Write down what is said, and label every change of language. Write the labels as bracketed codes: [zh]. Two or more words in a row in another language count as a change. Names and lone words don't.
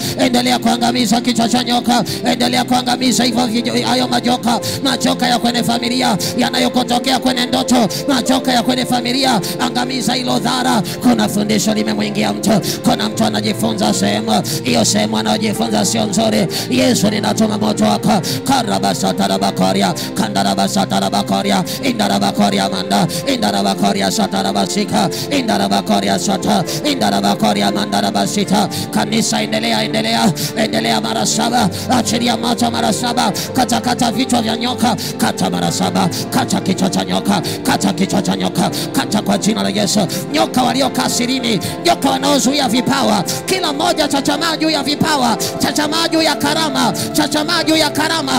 [sw] Endelea kuangamiza kichwa cha nyoka, endelea kuangamiza hivyo hayo majoka, majoka ya kwenye familia yanayokotokea kwenye ndoto, majoka ya kwenye familia. Angamiza hilo dhara. Kuna fundisho limemwingia mtu, kuna mtu anajifunza sehemu, hiyo sehemu anajifunza sio nzuri. Yesu ninatuma moto wako. Karabasatara bakoria, kandarabasatara bakoria, indara bakoria manda, indara bakoria satara basika, indara bakoria sata, indara bakoria mandara basita. Kanisa endelea, endelea, endelea mara 7. Achilia moto mara 7. Kata kata vichwa vya nyoka, kata mara 7. Kata kichwa cha nyoka, kata kichwa cha nyoka, kata kwa jina la Yesu. Nyoka waliokaa sirini, nyoka wanaozuia vipawa, kila mmoja chachamaa juu ya vipawa, chachamaa juu ya karama, chachamaa juu ya karama.